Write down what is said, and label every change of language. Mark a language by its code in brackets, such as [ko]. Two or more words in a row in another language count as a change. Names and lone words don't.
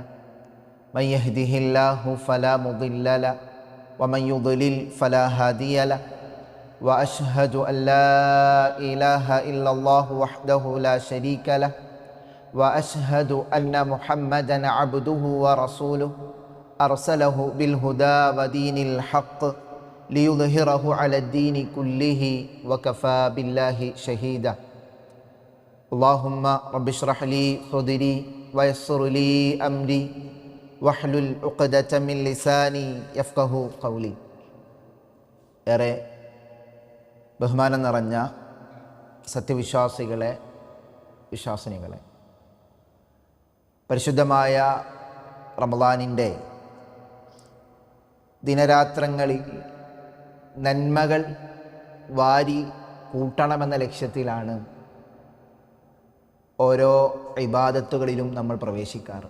[ar] من يهده الله فلا مضل له ومن يضلل فلا هادي له، وأشهد أن لا إله إلا الله وحده لا شريك له، وأشهد أن محمدًا عبده ورسوله أرسله بالهدى ودين الحق ليظهره على الدين كله وكفى بالله شهيدا. اللهم رب اشرح لي صدري ويسر لي أمري واحلل عقدة من لساني يفقه قولي. [ml] ഏറെ ബഹുമാനം നിറഞ്ഞ സത്യവിശ്വാസികളെ, വിശ്വാസിനികളെ, പരിശുദ്ധമായ റമളാനിൻ്റെ ദിനരാത്രങ്ങളിൽ നന്മകൾ വാരി കൂട്ടണമെന്ന ലക്ഷ്യത്തിലാണ് ഓരോ ഇബാദത്തുകളിലും നമ്മൾ പ്രവേശിക്കാറ്.